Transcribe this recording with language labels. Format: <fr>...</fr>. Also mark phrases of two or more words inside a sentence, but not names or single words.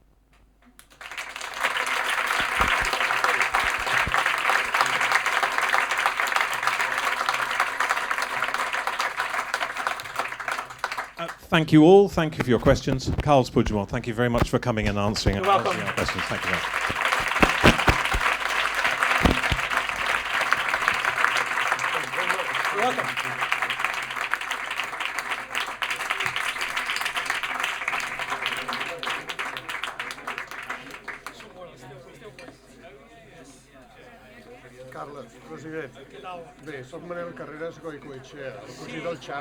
<en>Thank you all. Thank you for your questions. Carles Puigdemont, thank you very much for coming and answering our questions. Thank you very much. You're welcome. Carles, president.</en> <ca>Bé, soc Manel Carreras Goicoechea, el cosí del Xavi.</ca>